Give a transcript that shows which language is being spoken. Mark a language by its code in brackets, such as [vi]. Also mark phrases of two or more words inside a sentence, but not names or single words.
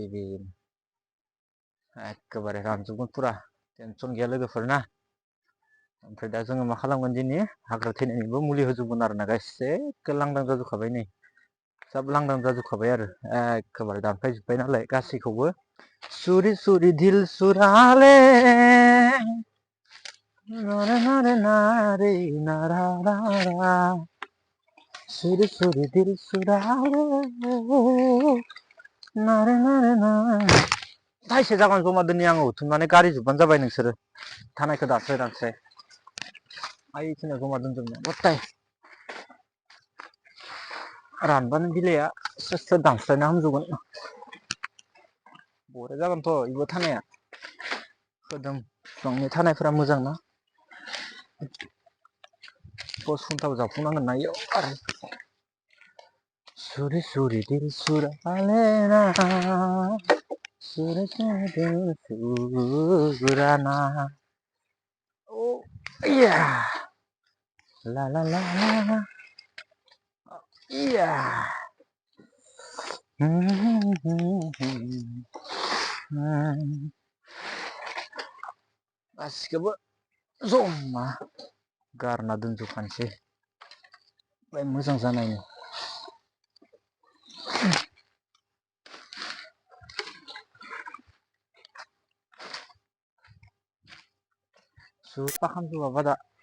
[brx] एखेबारे रानजोबगोन पुरा टेनसन गैया लोगोफोर ना ओमफ्राय दा जोङो मा खालामगोन दिनै हाग्रा थैनायनिबो मुलि होजोबगोन आरो ना गाइस एखे लांदां जाजोबखाबाय नै सब लांदां जाजोबखाबाय आरो एखेबारे दानफायजोब्बाय नालाय गासैखौबो सुरि सुरि दिल सुराले नारे नारे नारे नारा नारा सुरि सुरि दिल सुराले नारे नारे नारे थाइसे जागोन जमा दोननि आङो हुथुमनानै गारि जोबबानो जाबाय नोंसोरो थानायखौ दानस्राय दानस्राय आइखिनियाव जमा दोनजोबनो गथाय रानबानो बिलाइआ स्रोद स्रोद दानस्रायना होजोबगोन बरिया जागोनथ' इबो थानाया खोदोम बिफांनि थानायफोरा मोजां ना पस्ट खुन्थाबो जावफुंनांगोन ना इयाव आरो सुरि सुरि दिल सुराले ना सुरि सुरि दिल सुराना ओ इया ला ला ला ला इया गासिखौबो जमा गारना दोनजोबखानोसै ओमफ्राय मोजां जानायनि साफा खालामजोबाबा दा